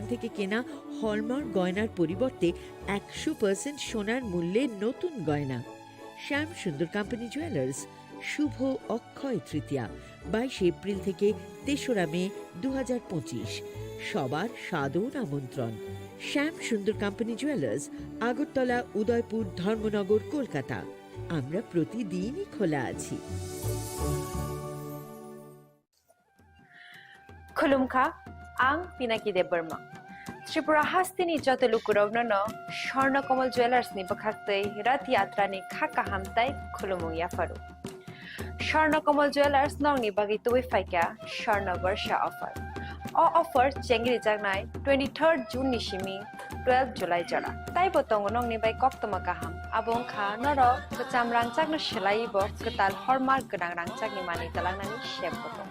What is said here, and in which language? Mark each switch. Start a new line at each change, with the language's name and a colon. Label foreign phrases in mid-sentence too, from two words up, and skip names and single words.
Bangla: থেকে কেনা হলমার্ক গয়নার পরিবর্তে 100% সোনার মূল্যে নতুন গয়না শ্যাম সুন্দর কোম্পানি জুয়েলার্স শুভ অক্ষয় তৃতীয়া 22 এপ্রিল থেকে 3রা মে 2025 সবার সাদর আমন্ত্রণ শ্যাম সুন্দর কোম্পানি জুয়েলার্স আগরতলা উদয়পুর ধর্মনগর কলকাতা আমরা প্রতিদিনই খোলা আছি
Kok Borok: Khulumkha, ang Pinaki de Burma. Tripura hastini joto lukurovno no Shorno Komal Jewelers ni bakhaktei rat yatra ni khaka hamtai khulumung ya faru. Shorno Komal Jewelers nong ni bagi tuwi faika Shorno Barsha offer.
English: All offer
Kok Borok: chengri jagnai 23rd June ni shimi 12 July jara. Tai botong nong ni bai koktoma kaham. Abong kha noro bacham rangchak no shelai bo ketal hallmark genang rangchak ni mani talangnani shep botong.